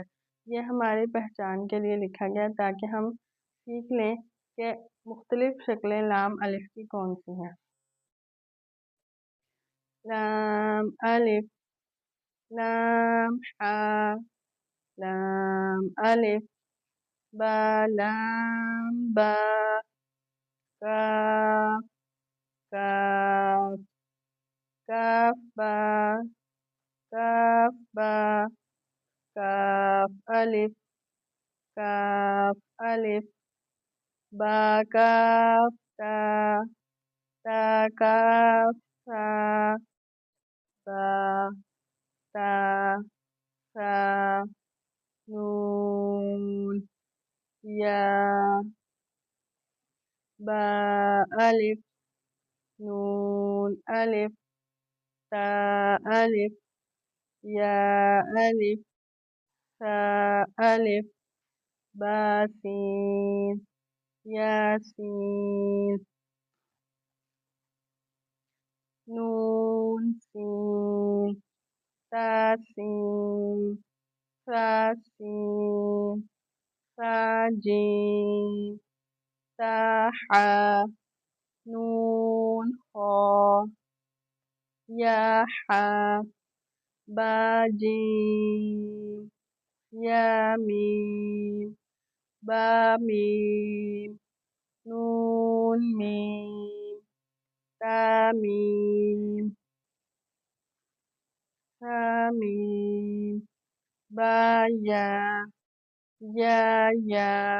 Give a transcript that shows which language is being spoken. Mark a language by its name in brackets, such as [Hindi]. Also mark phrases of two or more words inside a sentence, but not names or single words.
[Urdu] یہ ہماری پہچان کے لیے لکھا گیا تاکہ ہم سیکھ لیں کہ مختلف شکلیں لام الف کی کون سی ہیں۔ لام الف لام حا لام الف، با لام با، کاف کاف، کاف با کاف با، کاف الف کاف الف، با کاف تا، تا کاف تا، با تا سا، نون یا، با الف نون الف، تا الف، یا الف، سا الف، با سین، یا سین، نون سین، تا سین، سا سین، سا جیم، تا حا، نون خا، یا حا، با جیم، یا میم، با میم، نون میم، تا میم، تا میم، با یا، یا یا،